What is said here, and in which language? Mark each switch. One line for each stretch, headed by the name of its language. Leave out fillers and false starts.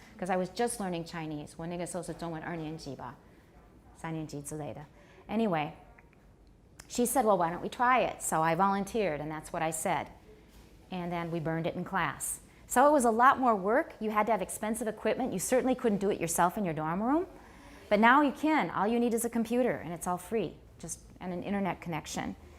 English: Because I was just learning Chinese.
Chinese: 我那个时候是中文2年级吧，3年级之类的。
English: Anyway, she said, well, why don't we try it? So I volunteered, and that's what I said. And then we burned it in class. So it was a lot more work. You had to have expensive equipment. You certainly couldn't do it yourself in your dorm room. But now you can. All you need is a computer, and it's all free, just and an internet connection.